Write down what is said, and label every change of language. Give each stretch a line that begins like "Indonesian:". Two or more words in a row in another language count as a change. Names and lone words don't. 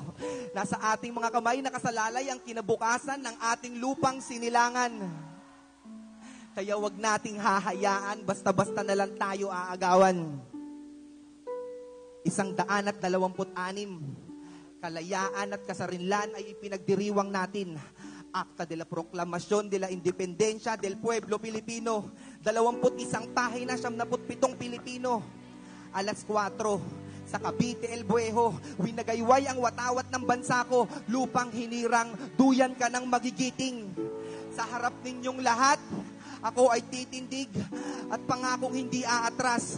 Filipino: Nasa ating mga kamay nakasalalay ang kinabukasan ng ating lupang sinilangan. Kaya wag nating hahayaan, basta-basta na lang tayo aagawan. 126, kalayaan at kasarinlan ay ipinagdiriwang natin.
Spanish: Acta de la Proclamación de la Independencia del Pueblo Filipino.
Filipino: 21 pahina, 77 Pilipino. Alas 4, sa Cavite El Buejo, winagayway ang watawat ng bansa ko, lupang hinirang, duyan ka ng magigiting. Sa harap ninyong lahat, ako ay titindig at pangakong hindi aatras.